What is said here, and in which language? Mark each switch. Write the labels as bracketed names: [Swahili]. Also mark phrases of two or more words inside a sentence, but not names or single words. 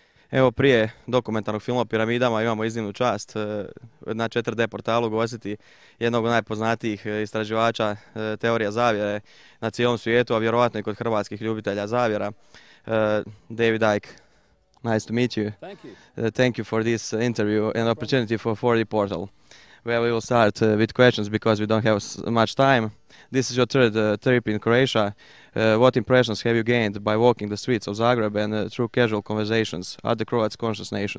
[Croatian] Evo, prije dokumentarnog filma o piramidama imamo iznimnu čast na 4D portalu ugostiti jednog od najpoznatijih istraživača teorija zavjere na cijelom svijetu, a vjerovatno i kod hrvatskih ljubitelja zavjera, David Icke. [English] Nice to meet you. Thank you. Thank you for this interview and opportunity for 4D portal. Well, we will start with questions because we don't have much time. This is your third trip in Croatia. What impressions have you gained by walking the streets of Zagreb and through casual conversations at the Croats' conscious nation?